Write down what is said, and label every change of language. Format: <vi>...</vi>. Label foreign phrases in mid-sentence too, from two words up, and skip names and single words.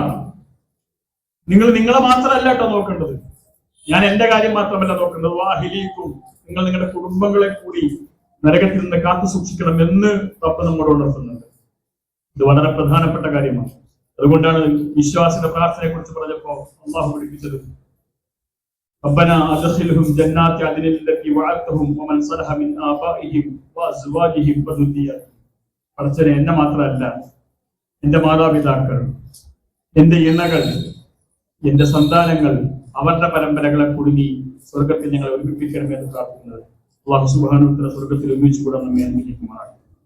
<ml>നിങ്ങൾ നിങ്ങളെ മാത്രമല്ല കേട്ടോ നോക്കേണ്ടത്, ഞാൻ എന്റെ കാര്യം മാത്രമല്ല നോക്കേണ്ടത്. വഅഹ്ലീകും, നിങ്ങൾ നിങ്ങളുടെ കുടുംബങ്ങളെ കൂടി നരകത്തിൽ നിന്ന് കാത്തു സൂക്ഷിക്കണം എന്ന് റബ്ബ് നമ്മോട് ഉണർത്തുന്നുണ്ട്. ഇത് വളരെ പ്രധാനപ്പെട്ട കാര്യമാണ്. അതുകൊണ്ടാണ് വിശ്വാസിയുടെ പ്രാർത്ഥനയെ കുറിച്ച് പറഞ്ഞപ്പോ അള്ളാഹു പഠിപ്പിച്ചത്,</ml> <ar>ربنا أدخلهم جنات عدن التي وعدتهم ومن صلح من آبائهم وأزواجهم وذرياتهم.</ar> <ml>പടച്ചവനെ, എന്നെ മാത്രമല്ല, എന്റെ മാതാപിതാക്കൾ, എന്റെ ഇണകൾ, എന്റെ സന്താനങ്ങൾ, അവരുടെ പരമ്പരകളെ കുടുങ്ങി സ്വർഗത്തിൽ ഞങ്ങൾ ഒരുമിപ്പിക്കണമെന്ന് പ്രാർത്ഥിക്കുന്നത്.</ml> <ar>الله سبحانه وتعالى</ar> <ml>സ്വർഗത്തിൽ ഒരുമിച്ച് കൂടാൻ നമ്മെ അനുഗ്രഹിക്കുമാറാകട്ടെ.</ml>